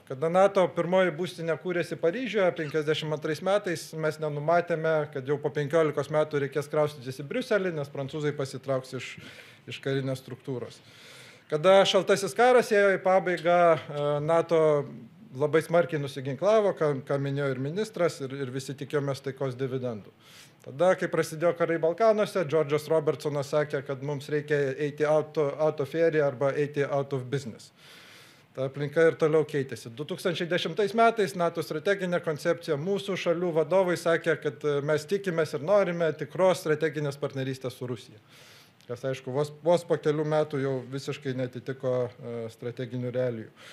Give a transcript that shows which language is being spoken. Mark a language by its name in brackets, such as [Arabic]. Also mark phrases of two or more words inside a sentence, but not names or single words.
[Lithuanian] Kada NATO pirmoji būstinė kūrėsi Paryžiuje 52 metais, mes nenumatėme, kad jau po 15 metų reikės kraustytis į Briuselį, nes prancūzai pasitrauks iš karinės struktūros. Kada šaltasis karas ėjo į pabaigą, NATO labai smarkiai nusiginklavo, ką minėjo ir ministras, ir visi tikėjomės taikos dividendų. Tada, kai prasidėjo karai Balkanuose, Džordžas Robertsonas sakė, kad mums reikia eiti [English] out of area [Lithuanian] arba eiti [English] out of business. [Lithuanian] Ta aplinka ir toliau keitėsi. 2010 metais NATO strateginė koncepcija, mūsų šalių vadovai sakė, kad mes tikimės ir norime tikros strateginės partnerystės su Rusija. Kas, aišku, vos po kelių metų jau visiškai netitiko strateginių realijų.